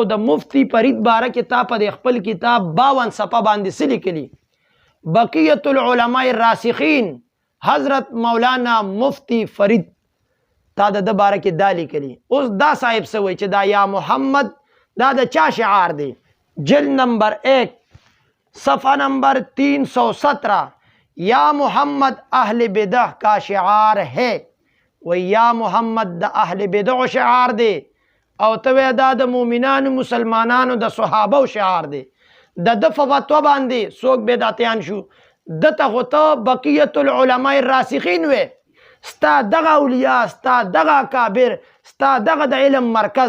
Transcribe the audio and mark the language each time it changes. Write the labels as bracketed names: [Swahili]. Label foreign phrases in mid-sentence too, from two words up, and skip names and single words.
[Pashto] او د مفتی فرید باره کې تا په دې خپل کتاب 52 صفحه باندې څه لیکلي؟ بقیت العلماء الراسخین حضرت مولانا مفتی فرید، تا د باره کې دا لیکلی. اوس دا صاحب څه وایي چې دا یا محمد دا د چا شعار دی؟ [Urdu] جلد نمبر 1 صفحہ نمبر 317 یا محمد اہل بدع کا شعار ہے. [Pashto] و یا محمد د اہل بدع شعار دی او ته دا د مومنانو مسلمانانو د صحابه شعار دی. د فتوا باندې څوک بدعتیان شو، دته خو ته بقیت العلماء الراسخین وې، ستا دغه اولیاء، ستا دغه اکابر، ستا دغه د علم مرکز.